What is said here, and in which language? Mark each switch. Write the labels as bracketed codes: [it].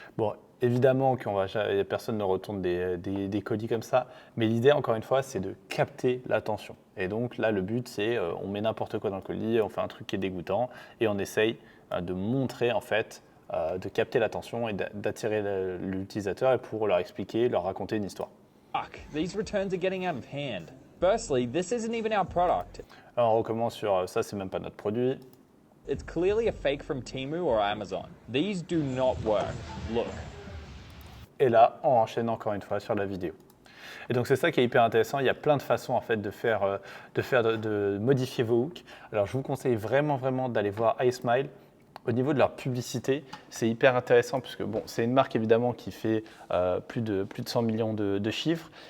[fr] Bon, évidemment que personne ne retourne des colis comme ça, mais l'idée, encore une fois, c'est de capter l'attention. Et donc là, le but, c'est on met n'importe quoi dans le colis, on fait un truc qui est dégoûtant, et on essaye de montrer, en fait, de capter l'attention et d'attirer l'utilisateur et pour leur expliquer, leur raconter une histoire. [en] Fuck, these returns are getting out of hand. Firstly, this isn't even our product. [fr] Alors, on recommence sur ça, c'est même pas notre produit. [en] It's clearly a fake from Temu or Amazon. These do not work. Look. [fr] Et là, on enchaîne encore une fois sur la vidéo. Et donc c'est ça qui est hyper intéressant. Il y a plein de façons en fait de modifier vos hooks. Alors je vous conseille vraiment d'aller voir iSmile. Au niveau de leur publicité, c'est hyper intéressant puisque bon, c'est une marque évidemment qui fait plus de 100 millions de chiffres.